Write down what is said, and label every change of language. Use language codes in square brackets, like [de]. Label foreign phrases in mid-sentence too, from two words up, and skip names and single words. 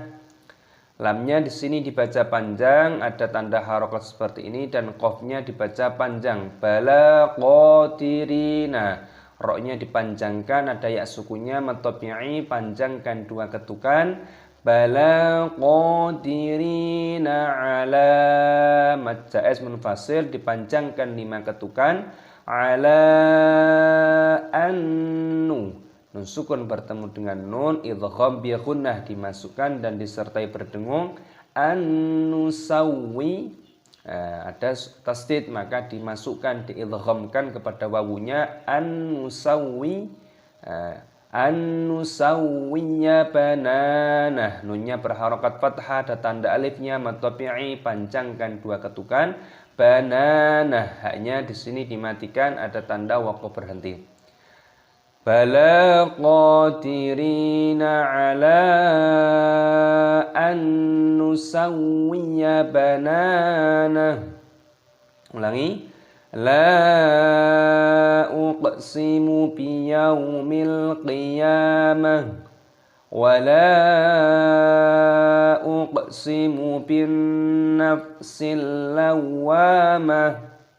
[id] Lamnya di sini dibaca panjang, ada tanda harokat seperti ini, dan qafnya dibaca panjang. [ar] بلى قادرين. [id] Roknya dipanjangkan, ada ya sukunya mat tabi'i, panjangkan 2 ketukan. [ar] بلى قادرين على, [id] mad jaiz munfasil, dipanjangkan 5 ketukan. [ar] على أن, [id] nun sukun bertemu dengan nun, idgham bi ghunnah, dimasukkan dan disertai berdengung. An-nusawwi, ada tasdid, maka dimasukkan, diidghamkan kepada wawunya. [ar] نسوي، نسوي بنانه. [id] Nunnya berharokat fathah, ada tanda alifnya mat tabi'i, panjangkan 2 ketukan. Bananah, haknya di sini dimatikan, ada tanda waqaf berhenti. [ar] بلى قادرين على أن نسوي بنانه. [id] Ulangi. [ar] لا أقسم بيوم القيامة ولا أقسم بالنفس اللوامة.